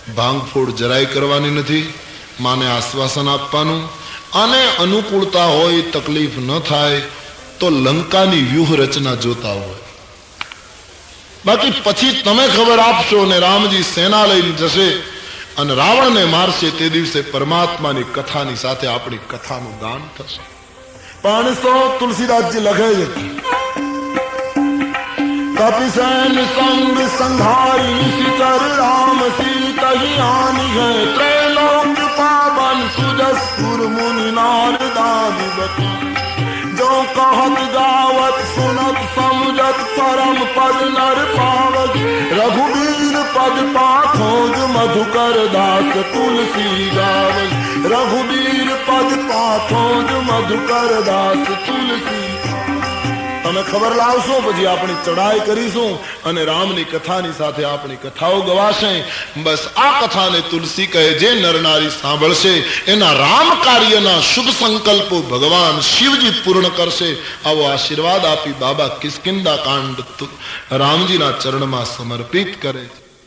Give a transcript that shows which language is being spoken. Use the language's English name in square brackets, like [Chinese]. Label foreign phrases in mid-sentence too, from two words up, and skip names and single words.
[Gujarati] ભાંગફોડ જરાય કરવાની નથી, માને આશ્વાસન આપવાનું, અને અનુકૂળતા હોય, તકલીફ ન થાય તો લંકાની વ્યૂહ રચના જોતા હોય. બાકી પછી તમે ખબર આપશો ને રામજી સેના લઈને જશે અને રાવણને મારશે, તે દિવસે પરમાત્માની કથાની સાથે આપણી કથાનું ગાન થશે. 500 તુલસીદાસજી લખે છે, [Awadhi] कपिसेन संग संघारी सिचर राम सीत ही आनी है, त्रैलोक पावन सुजसपुर मुनि नारदादि बता, जो कहत गावत सुनत समझत परम पद नर पावत, रघुवीर पद पाखोज मधुकर दास तुलसी गावत, रघुवीर पद पाखोज मधुकर दास तुलसी. [Gujarati] તમે ખબર લાવશો પછી આપણી ચડાઈ કરીશું અને રામની કથાની સાથે આપણી કથાઓ ગવાશે. બસ આ કથાને તુલસી કહે. જે નરનારી સાંભળશે એના રામ કાર્યના શુભ સંકલ્પો ભગવાન શિવજી પૂર્ણ કરશે. આવો આશીર્વાદ આપી બાબા કિષ્કિંધા કાંડ રામજીના ચરણમાં સમર્પિત કરે છે.